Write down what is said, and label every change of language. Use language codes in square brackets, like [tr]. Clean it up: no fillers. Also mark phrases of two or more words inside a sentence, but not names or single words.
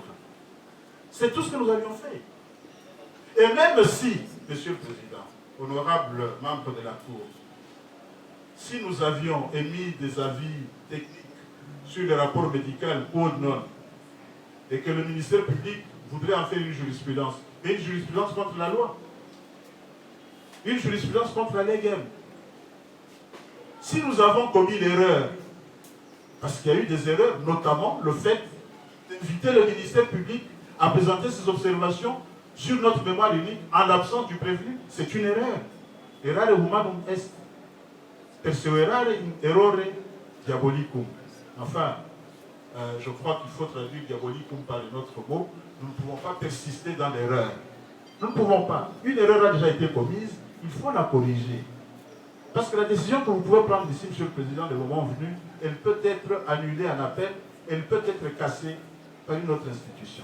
[fr] C'est tout ce que nous avions fait. Et même si, Monsieur le Président, honorable membre de la Cour, si nous avions émis des avis techniques sur les rapports médicaux ou non, et que le ministère public voudrait en faire une jurisprudence, mais une jurisprudence contre la loi, une jurisprudence contre la légale. Si nous avons commis l'erreur, parce qu'il y a eu des erreurs, notamment le fait d'inviter le ministère public à présenter ses observations sur notre mémoire unique en l'absence du prévenu, c'est une erreur. [la] Errare humanum est, perseverare in errore diabolicum. [fr] Enfin, je crois qu'il faut traduire diabolicum par un autre mot. Nous ne pouvons pas persister dans l'erreur. Nous ne pouvons pas. Une erreur a déjà été commise, il faut la corriger. Parce que la décision que vous pouvez prendre ici, Monsieur le Président, le moment venu, elle peut être annulée en appel, elle peut être cassée par une autre institution.